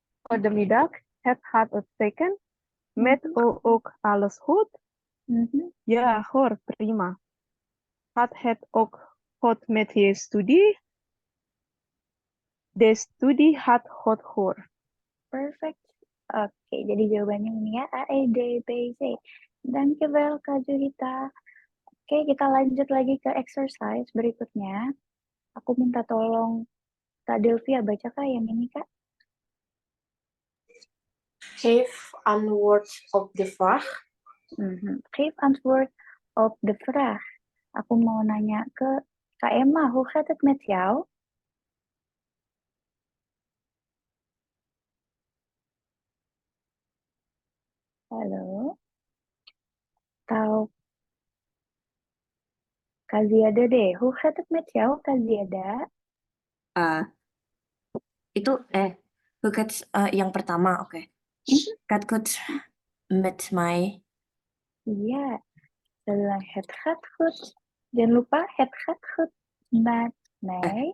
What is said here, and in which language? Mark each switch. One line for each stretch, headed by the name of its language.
Dutch: Goedemiddag, het gaat uitstekend. Met u ook alles goed? mhm. Ja, hoor, prima. Gaat het ook goed met je studie? De studie gaat goed hoor. Perfect.
Indonesian: Oke, jadi jawabannya ini ya A, E, D, B, C. Dankjewel Kak Juhita. Oke, kita lanjut lagi ke exercise berikutnya. Aku minta tolong Kak Delvia baca Kak yang ini Kak.
Dutch: Geef antwoord op de vraag. Geef antwoord op de vraag.
Indonesian: Aku mau nanya ke Kak Emma,
Dutch: hoe gaat het met jou?
Indonesian: Halo? Atau Kak Ziada deh,
Dutch: hoe gaat het met jou
Indonesian: Kak Ziada? Itu hoe gaat yang pertama, oke.
Dutch: Gaat goed met mij.
Indonesian: Iya, bilang het gaat goed. Jangan lupa
Dutch: het gaat goed met mij.